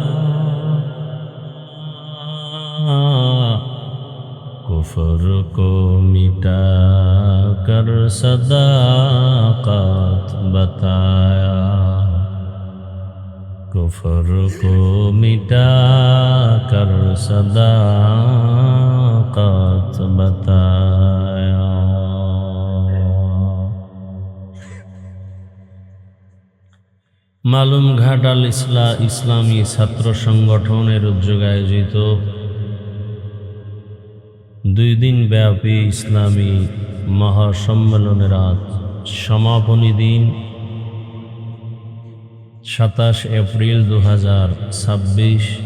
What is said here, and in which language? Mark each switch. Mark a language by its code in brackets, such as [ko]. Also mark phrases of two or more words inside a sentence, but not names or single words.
[ur] کفر کو مٹا کر صداقت بتایا. کفر کو مٹا کر صداقت بتایا. [bn] মালুম ঘাটাল ইসলামী ছাত্র সংগঠনের উদ্যোগে আয়োজিত 2 দিন ব্যাপী ইসলামী মহাসম্মেলনের আজ সমাপনী দিন 27 এপ্রিল 2026।